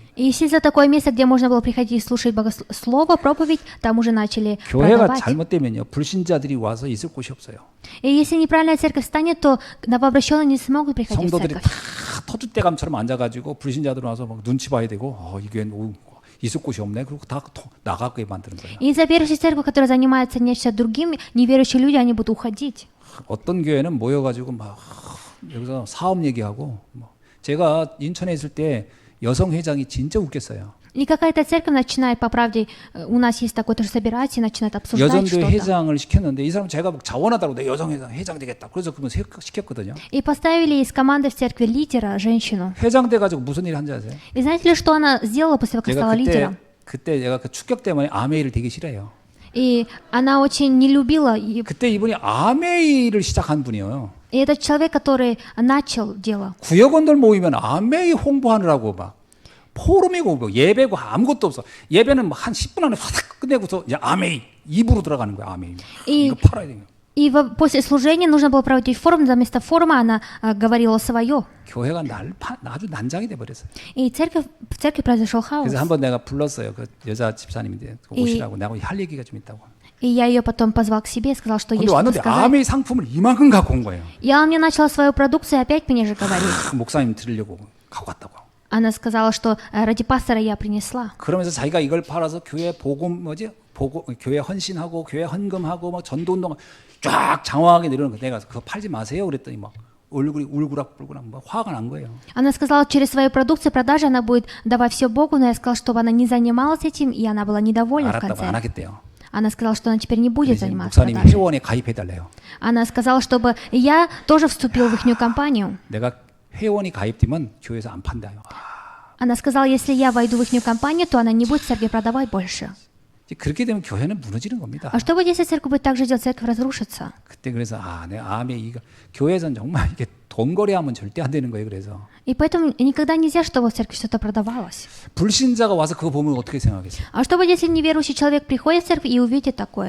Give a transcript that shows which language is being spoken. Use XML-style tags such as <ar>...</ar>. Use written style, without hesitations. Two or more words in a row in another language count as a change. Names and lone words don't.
<ru>И исчезло такое место, где можно было приходить и слушать слово, проповедь, там уже начали</ru> <ko>교회가</ko> <ru>продавать.</ru> <ko>잘못되면요, 불신자들이 와서 있을 곳이 없어요.</ko> <ru>И если неправильная церковь станет, то новообращенные не смогут приходить в</ru> <ko>성도들이</ko> <ru>церковь.</ru> <ko>다 터줏대감처럼 앉아가지고 불신자들 와서 막 눈치 봐야 되고 이게 있을 곳이 없네. 그리고 다 나가게 만드는 거예요.</ko> <ru>И из-за верующей церкви, которая занимается нечто другим, неверующие люди, они будут уходить.</ru> <ko>어떤 교회는 모여가지고 막 여기서 사업 얘기하고 제가 인천에 있을 때 여성 회장이 진짜 웃겼어요.</ko> <ru>И какая-то церковь начинает, по правде, у нас есть такой тоже собиратель, начинает обсуждать</ru> <ko>여전도</ko> <ru>что-то.</ru> <ko>회장을 시켰는데 이 사람 제가 막 자원하다고 내 여성 회장 되겠다. 그래서 그분 시켰거든요.</ko> <ru>И поставили из команды в церкви лидера, женщину.</ru> <ko>회장 돼가지고 무슨 일 한지 아세요?</ko> <ru>И знаете ли, что она сделала после того, как</ru> <ko>제가</ko> <ru>стала лидером?</ru> <ko>그때 내가 그 축격 때문에 아메이를 되게 싫어해요.</ko> <ru>И она очень не любила. И</ru> <ko>그때 이분이 아메이를 시작한 분이에요.</ko> <ru>этот человек, который начал дело.</ru> <ko>구역원들 모이면 아메이 홍보하느라고 막 포럼이고 뭐 예배고 아무것도 없어. 예배는 한 10분 안에 확 끝내고서 이제 아메이 입으로 들어가는 거야. 아메이. 이거 팔아야 돼요.</ko> <ru>И после служения нужно было проводить форум, за место форума она говорила свое.</ru> <ko>교회가 아주 난장이 돼 버렸어요.</ko> <ru>И в церкви произошел хаос.</ru> <ko>그래서 한번 내가 불렀어요. 그 여자 집사님인데 오시라고 내가 할 얘기가 좀 있다고.</ko> <ru>И я ее потом позвал к себе и сказал, что есть</ru> <ko>근데</ko> <ru>что-то</ru> <ko>왔는데</ko> <ru>сказать.</ru> <ko>아메이 상품을 이만큼 갖고 온 거예요.</ko> <ru>И она мне начала свою продукцию опять мне же говорить.</ru> <ko>목사님 드리려고 갖고 왔다고.</ko> <ru>Она сказала, что ради пастора я принесла.</ru> <ko>그러면서 자기가 이걸 팔아서 교회 교회 헌신하고 교회 헌금하고 막 전도운동 쫙 장황하게 내려오는 거. 내가 그거 팔지 마세요 그랬더니 막 얼굴이 울그락불그락 막 화가 난 거예요.</ko> <ru>Она сказала, через свою продукцию продажи она будет давать все Богу, но я сказала, чтобы она не занималась этим, и она была недовольна в</ru> <ko>알았다고 안</ko> <ru>конце.</ru> <ko>하겠대요.</ko> <ru>Она сказала, что она теперь не будет</ru> <ko>그래서</ko> <ru>заниматься</ru> <ko>목사님</ko> <ru>продажей.</ru> <ko>회원에 가입해달래요.</ko> <ru>Она сказала, чтобы я тоже вступил в их компанию.</ru> <ko>내가 회원이 가입되면 교회에서 안 판다요.</ko> <ru>Она сказала, если я войду в их компанию, то она не будет в церкви продавать больше.</ru> <ko>그렇게 되면 교회는 무너지는 겁니다.</ko> <ru>А что будет, если церковь будет так же делать, церковь разрушится?</ru> <ko>그때 그래서 내 아메 이거 교회에서는 정말 이게 돈 거래하면 절대 안 되는 거예요. 그래서</ko> <ru>И поэтому никогда нельзя, чтобы в церкви что-то продавалось.</ru> <ko>불신자가 와서 그거 보면 어떻게 생각하겠어요?</ko> <ru>А что будет, если неверующий человек приходит в церковь и увидит такое?</ru>